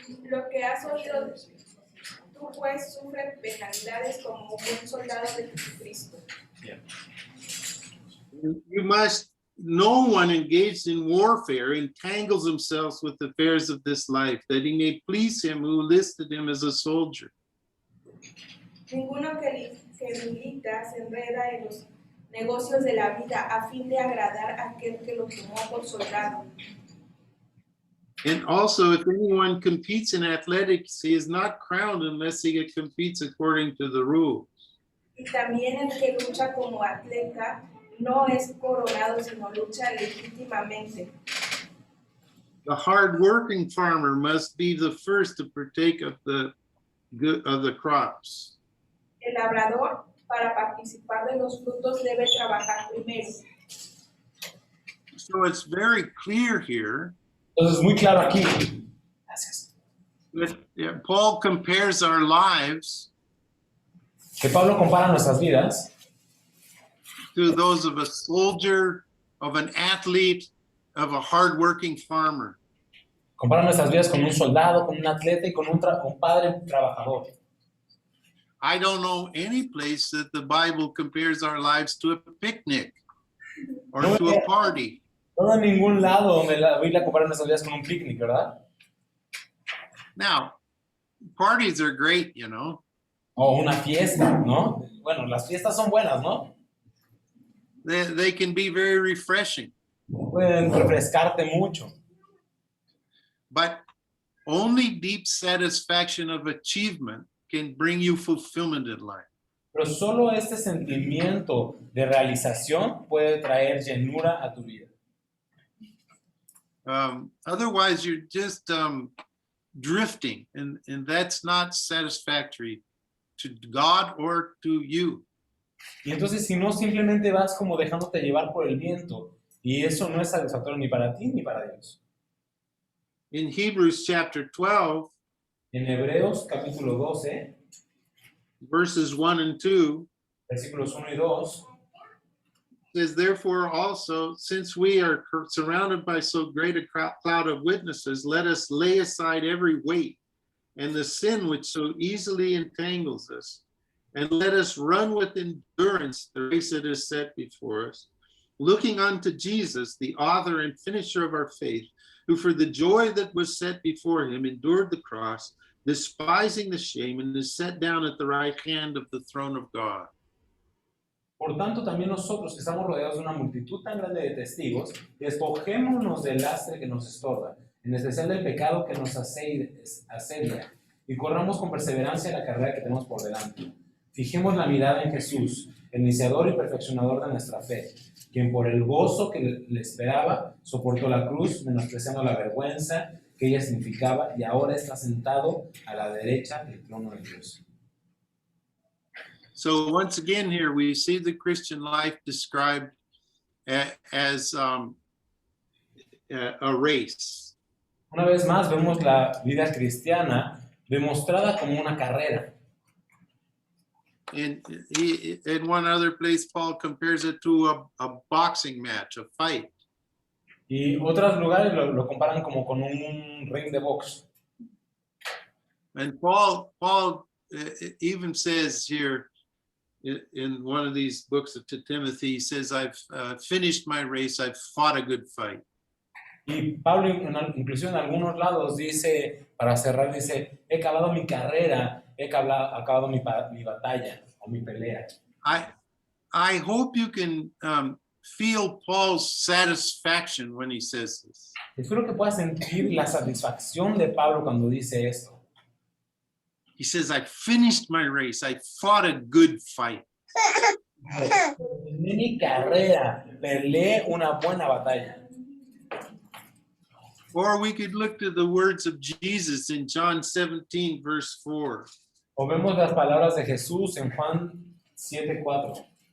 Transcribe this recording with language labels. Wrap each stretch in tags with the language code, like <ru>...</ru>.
<es>lo que has oído, tú pues sufre penalidades como un buen soldado de Jesucristo.</es> <en>Yeah. You must, no one engaged in warfare entangles himself with the affairs of this life, that he may please him who listed him as a soldier.</en> <es>Ninguno que milita se enreda en los negocios de la vida a fin de agradar a aquel que lo tomó por soldado.</es> <en>And also, if anyone competes in athletics, he is not crowned unless he competes according to the rules.</en> <es>Y también el que lucha como atleta no es coronado, sino lucha legítimamente.</es> <en>The hard-working farmer must be the first to partake of the crops.</en> <es>El labrador, para participar de los frutos, debe trabajar primero.</es> <en>So it's very clear here.</en> <es>Entonces, muy claro aquí. Gracias.</es> <en>That Paul compares our lives</en> <es>Que Pablo compara nuestras vidas</es> <en>to those of a soldier, of an athlete, of a hard-working farmer.</en> <es>compara nuestras vidas con un soldado, con un atleta y con un padre trabajador.</es> <en>I don't know any place that the Bible compares our lives to a picnic or to a party.</en> <es>No hay ningún lado donde la Biblia compara nuestras vidas con un picnic, ¿verdad?</es> <en>Now, parties are great, you know.</en> <es>O una fiesta, ¿no? Bueno, las fiestas son buenas, ¿no?</es> <en>They can be very refreshing,</en> <es>Pueden refrescarte mucho.</es> <en>but only deep satisfaction of achievement can bring you fulfillment in life.</en> <es>Pero solo este sentimiento de realización puede traer llenura a tu vida.</es> <en>Otherwise, you're just drifting, and that's not satisfactory to God or to you.</en> <es>Y entonces, si no, simplemente vas como dejándote llevar por el viento. Y eso no es satisfactorio ni para ti ni para Dios.</es> <en>In Hebrews chapter 12,</en> <es>En Hebreos capítulo 12,</es> <en>verses 1 and 2,</en> <es>versículos 1 y 2,</es> <en>says, therefore also, since we are surrounded by so great a cloud of witnesses, let us lay aside every weight and the sin which so easily entangles us, and let us run with endurance the race that is set before us, looking unto Jesus, the author and finisher of our faith, who for the joy that was set before him endured the cross, despising the shame, and is set down at the right hand of the throne of God.</en> <es>Por tanto, también nosotros que estamos rodeados de una multitud tan grande de testigos, despojémonos del lastre que nos estorba, en especial del pecado que nos asedia, y corramos con perseverancia la carrera que tenemos por delante. Fijemos la mirada en Jesús, el iniciador y perfeccionador de nuestra fe, quien por el gozo que le esperaba soportó la cruz, menospreciando la vergüenza que ella significaba, y ahora está sentado a la derecha del trono de Dios.</es> <en>So once again here we see the Christian life described as a race.</en> <es>Una vez más vemos la vida cristiana demostrada como una carrera.</es> <en>And in one other place, Paul compares it to a boxing match, a fight.</en> <es>Y otros lugares lo comparan como con un ring de box.</es> <en>And Paul even says here in one of these books to Timothy, he says, I've finished my race, I've fought a good fight.</en> <es>Y Pablo, inclusive en algunos lados, dice, para cerrar, dice, he acabado mi carrera, he acabado mi batalla o mi pelea.</es> <en>I hope you can feel Paul's satisfaction when he says this.</en> <es>Espero que puedas sentir la satisfacción de Pablo cuando dice esto.</es> <en>He says, I finished my race. I fought a good fight.</en> <es>Terminé mi carrera, peleé una buena batalla.</es> <en>Or we could look to the words of Jesus in John 17, verse 4.</en> <es>O vemos las palabras de Jesús en Juan 7:4.</es>